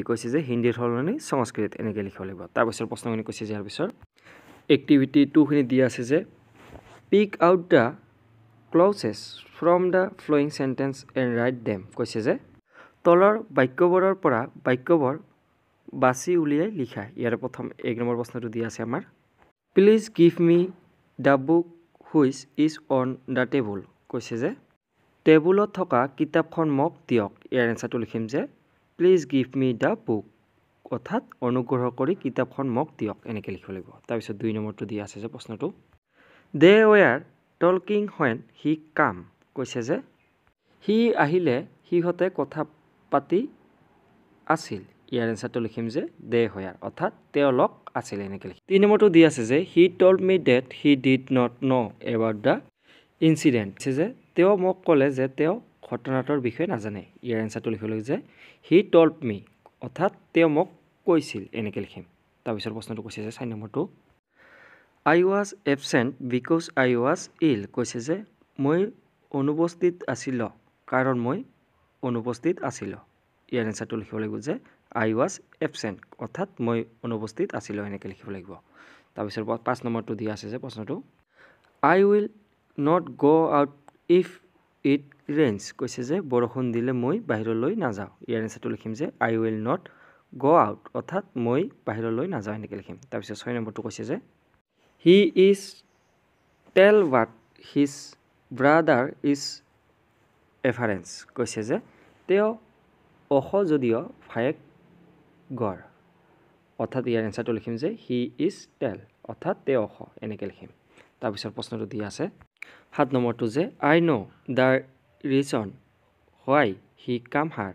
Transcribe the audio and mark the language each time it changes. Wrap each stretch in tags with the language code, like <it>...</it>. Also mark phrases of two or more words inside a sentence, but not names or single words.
<as>কৈছে যে হিন্দীৰ সলনি সংস্কৃত, এনেকৈ লিখিব লাগিব। তাৰপিছত প্ৰশ্নখিনি কৈছে যে ইয়াৰ পিছত এক্টিভিটি 2খিনি দিয়া আছে যে</as> <en>pick out the clauses from the following sentences and write them.</en> <as>কৈছে যে তলৰ বাক্যবোৰৰ পৰা বাক্যবোৰ বাছি উলিয়াই লিখা। ইয়াৰে প্ৰথম 1 নম্বৰ প্ৰশ্নটো দিয়া আছে আমাৰ</as> <en>please give me the book which is on the table.</en> <as>কৈছে যে টেবুলত থকা কিতাপখন মোক দিয়ক। ইয়াৰ এনচাৰটো লিখিম যে</as> <en>please give me the book,</en> <as>অৰ্থাৎ অনুগ্ৰহ কৰি কিতাপখন মোক দিয়ক, এনেকৈ লিখিব লাগিব। তাৰপিছত 2 নম্বৰটো দিয়া আছে যে প্ৰশ্নটো</as> <en>they were talking when he came.</en> <as>কৈছে যে সি আহিলে সিহঁতে কথা পাতি আছিল। ইয়াৰ এনচাৰটো লিখিম যে</as> <en>they were,</en> <as>অৰ্থাৎ তেওঁলোক আছিল, এনেকৈ লিখিম। 3 নম্বৰটো দি আছে যে</as> <en>he told me that he did not know about the incident.</en> <as>কৈছে যে তেওঁ মোক ক'লে যে তেওঁ ঘটনাটোৰ বিষয়ে নাজানে। ইয়াৰ এনচাৰটো লিখিব লাগিব যে</as> <en>he told me,</en> <as>অৰ্থাৎ তেওঁ মোক কৈছিল, এনেকৈ লিখিম। তাৰপিছত প্ৰশ্নটো কৈছে যে 4 নম্বৰটো</as> <en>I was absent because I was ill.</en> <as>কৈছে যে মই অনুপস্থিত আছিলোঁ কাৰণ মই অনুপস্থিত আছিলোঁ। ইয়াৰ এনচাৰটো লিখিব লাগিব যে</as> <en>I was absent,</en> <as>অৰ্থাৎ মই অনুপস্থিত আছিলোঁ, এনেকৈ লিখিব লাগিব। তাৰপিছত 5 নম্বৰটো দিয়া আছে যে প্ৰশ্নটো</as> <en>I will not go out if it rains.</en> <as>কৈছে যে বৰষুণ দিলে মই বাহিৰলৈ নাযাওঁ। ইয়াৰ এনচাৰটো লিখিম যে</as> <en>I will not go out,</en> <as>অৰ্থাৎ মই বাহিৰলৈ নাযাওঁ, এনেকৈ লিখিম। তাৰপিছত 6 নম্বৰটো কৈছে যে</as> <en>he is tall but his brother is average.</en> <as>কৈছে যে তেওঁ ওখ যদিও ভায়েক গড়, অৰ্থাৎ ইয়াৰ এনচাৰটো লিখিম যে</as> <en>he is tall,</en> <as>অৰ্থাৎ তেওঁ ওখ, এনেকৈ লিখিম। তাৰপিছত প্ৰশ্নটো দিয়া আছে 7 নম্বৰটো যে</as> <en>I know the reason why he came here.</en>